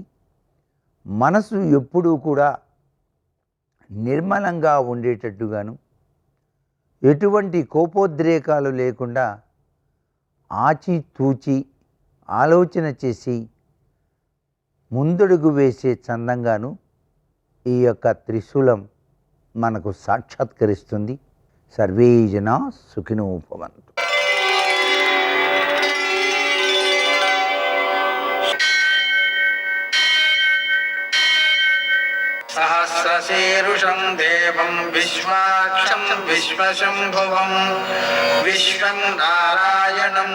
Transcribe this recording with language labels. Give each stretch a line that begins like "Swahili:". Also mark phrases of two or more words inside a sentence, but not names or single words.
Telugu: మనసు ఎప్పుడూ కూడా నిర్మలంగా ఉండేటట్టుగాను, ఎటువంటి కోపోద్రేకాలు లేకుండా ఆచితూచి ఆలోచన చేసి ముందడుగు వేసే చందంగాను ఈ యొక్క త్రిశూలం మనకు సాక్షాత్కరిస్తుంది.
Sanskrit: సర్వే జనా సుఖినో భవంతు. सहस्रशीर्षं देवं विश्वाक्षं विश्वशम्भुवं विश्वं नारायणं